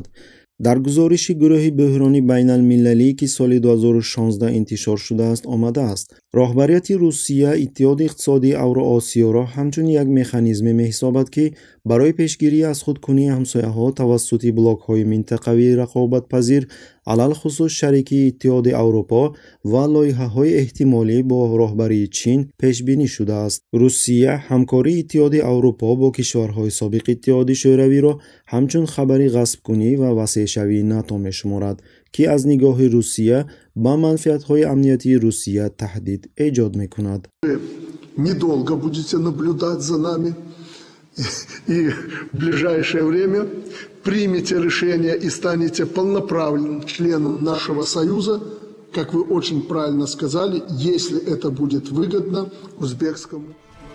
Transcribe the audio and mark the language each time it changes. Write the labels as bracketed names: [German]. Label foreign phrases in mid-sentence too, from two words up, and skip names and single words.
[Tajik] дар гузориши гурӯҳи бӯҳрони байналмилалӣ ки соли 2016 интишор шудааст омадааст, роҳбарияти Русия Иттиҳоди иқтисодии Авроосиёро ҳамчун як механизме меҳисобад ки барои пешгирӣ аз худкунии ҳамсояҳо тавассути блокҳои минтақавии рақобатпазир, алалхусус шарикии Иттиҳоди Аврупо ва лоиҳаҳои эҳтимолӣ бо роҳбарии Чин пешбинӣ шудааст. Русия ҳамкории Иттиҳоди Аврупо бо кишварҳои собиқи Иттиҳоди Шӯравиро ҳамчун хабари ғасбкунӣ ва васеъшавии НАТО мешуморад, ки аз нигоҳи Русия ба манфиатҳои амниятии Русия таҳдид эҷод мекунад. [Russian] Недолго будете наблюдать за нами и в ближайшее время примете решение и станете полноправным членом нашего союза, как вы очень правильно сказали, если это будет выгодно узбекскому.